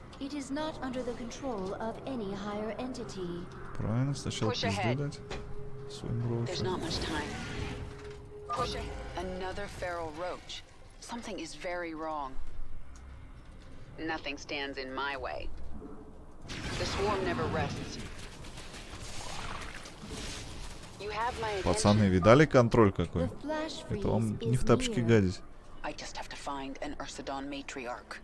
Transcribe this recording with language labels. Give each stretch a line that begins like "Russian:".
English: It is not under the control of any higher entity.
Russian: Правильно, сначала пизды дать своим
English: There's not
Russian: роучам.
English: much time. Push another feral roach. Something is very wrong. Nothing stands in my way. The swarm never rests. You have my attention.
Russian: Пацаны, видали контроль какой? Это вам не в тапочки гадить.
English: I just have to find an Ursidon matriarch.